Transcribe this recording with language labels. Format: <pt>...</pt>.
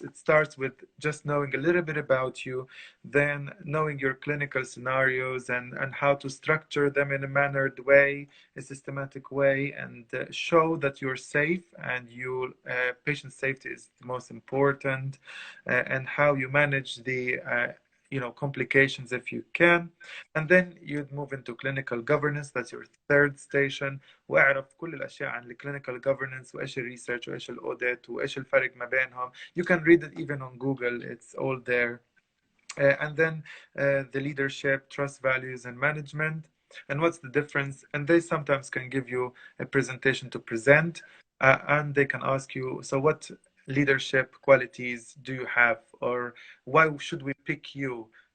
<en>It starts with just knowing a little bit about you, then knowing your clinical scenarios and how to structure them in a mannered way, a systematic way, and show that you're safe and your patient safety is the most important, and how you manage the complications if you can. And then you'd move into clinical governance. That's your third station.</en> <ar>واعرف كل الاشياء عن clinical governance وايش الريسيرش وايش الاوديت وايش الفرق ما بينهم.</ar> <en>You can read it even on Google. It's all there. And then the leadership, trust, values, and management. And what's the difference? And they sometimes can give you a presentation to present, and they can ask you, so what leadership qualities do you have, or why should we pick you?</en>